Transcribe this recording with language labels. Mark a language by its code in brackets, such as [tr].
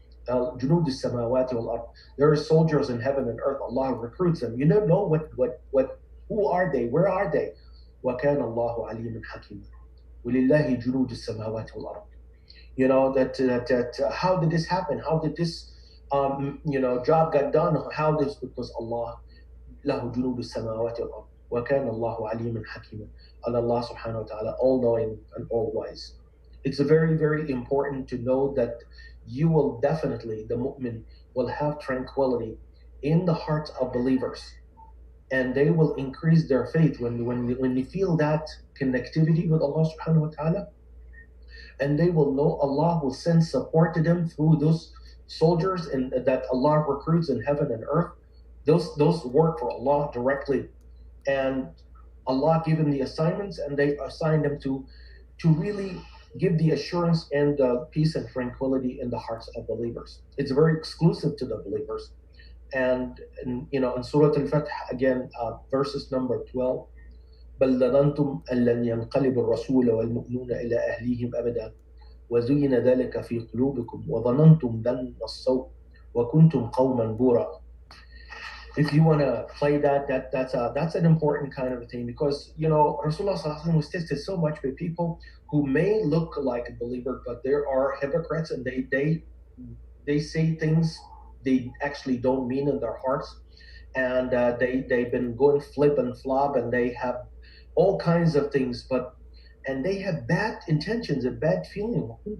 [ar] Junud al-samawati wal-ard. [en] There are soldiers in heaven and earth. Allah recruits them. You never know who are they? Where are they? [ar] وَكَانَ اللَّهُ عَلِيمًا حَكِيمًا وَلِلَّهِ جُنُودُ السَّمَاوَاتِ وَالْأَرْضِ. [en] That how did this happen? How did this job got done? How this? Because Allah [ar] له جنود السماوات والأرض وكان الله عليما حكيما. [en] And Allah subhanahu wa ta'ala all knowing and all wise. It's very, very important to know that you will definitely, the mu'min, will have tranquility in the hearts of believers, and they will increase their faith when they feel that connectivity with Allah subhanahu wa ta'ala, and they will know Allah will send support to them through those soldiers and that Allah recruits in heaven and earth. Those work for Allah directly, and Allah give them the assignments, and they assign them to really give the assurance and the peace and tranquility in the hearts of believers. It's very exclusive to the believers. And in Surah Al-Fath, again, verses number 12, [ar] بَلْ ظَنَنْتُمْ أَنْ لَنْ يَنْقَلِبَ الرَّسُولَ وَالْمُؤْمِنُونَ إِلَى أَهْلِهِمْ أَبَدًا وَزُيِّنَ ذَلِكَ فِي قُلُوبِكُمْ وَظَنَنْتُمْ ظَنَّ السَّوْءِ وَكُنْتُمْ قَوْمًا بُورًا. [en] If you want to play that's an important kind of a thing, because Rasulullah was tested so much by people who may look like a believer, but there are hypocrites, and they say things they actually don't mean in their hearts, and they've been going flip and flop, and they have all kinds of things, and they have bad intentions and bad feeling.